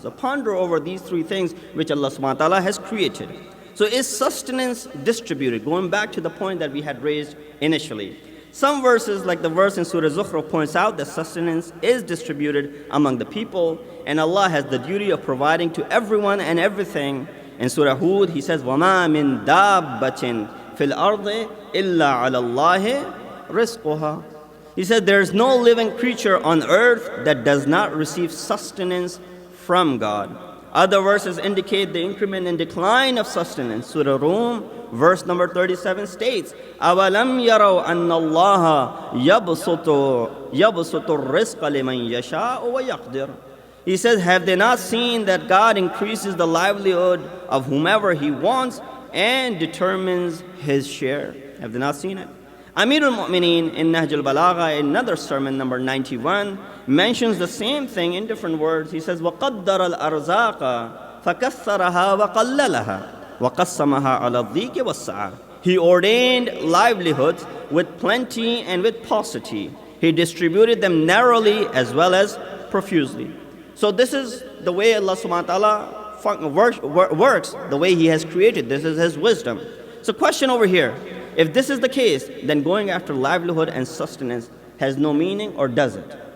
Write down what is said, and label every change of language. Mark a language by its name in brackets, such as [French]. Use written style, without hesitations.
[English] So ponder over these 3 things which Allah subhanahu wa ta'ala has created. So is sustenance distributed? Going back to the point that we had raised initially. Some verses, like the verse in Surah Zukhruf, points out that sustenance is distributed among the people, and Allah has the duty of providing to everyone and everything. In Surah Hud, He says, [Arabic] وَمَا مِن دَابَّةٍ فِي الْأَرْضِ إِلَّا عَلَى اللَّهِ رِزْقُهَا. [English] He said, there is no living creature on earth that does not receive sustenance from God. Other verses indicate the increment and decline of sustenance. Surah Rum, verse number 37 states, [Arabic] أَوَلَمْ يَرَوْا أَنَّ اللَّهَ يَبْسُطُ الرِّزْقَ لِمَنْ يَشَاءُ وَيَقْدِرُ. [English] He says, have they not seen that God increases the livelihood of whomever He wants and determines His share? Have they not seen it? Amir al-Mu'mineen in Nahj al-Balagha, another sermon number 91, mentions the same thing in different words. He says, [Arabic] وَقَدَّرَ الْأَرْزَاقَ فَكَثَّرَهَا وَقَلَّلَهَا وَقَسَّمَهَا عَلَى الضِّيقِ وَالسَّعَةِ. [English] He ordained livelihoods with plenty and with paucity. He distributed them narrowly as well as profusely. So this is the way Allah subhanahu wa ta'ala works, the way He has created. This is His wisdom. So question over here, if this is the case, then going after livelihood and sustenance has no meaning, or does it?